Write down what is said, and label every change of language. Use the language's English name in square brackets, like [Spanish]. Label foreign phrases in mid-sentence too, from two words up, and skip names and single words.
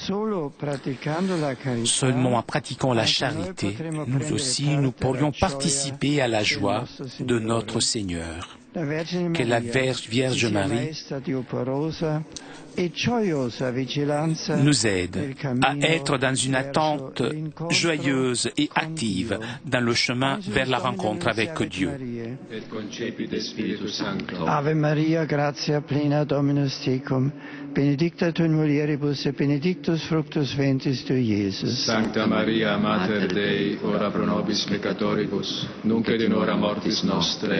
[French] Seulement en pratiquant la charité, nous aussi, nous pourrions participer à la joie de notre Seigneur. Que la Vierge Marie nous aide à être dans une attente joyeuse et active dans le chemin vers la rencontre avec Dieu. [Latin] Ave Maria, gratia plena Dominus tecum, benedicta tu in mulieribus et benedictus fructus ventris tui, Iesus. Sancta Maria, Mater Dei, ora pro nobis peccatoribus, nunc et in hora mortis nostre.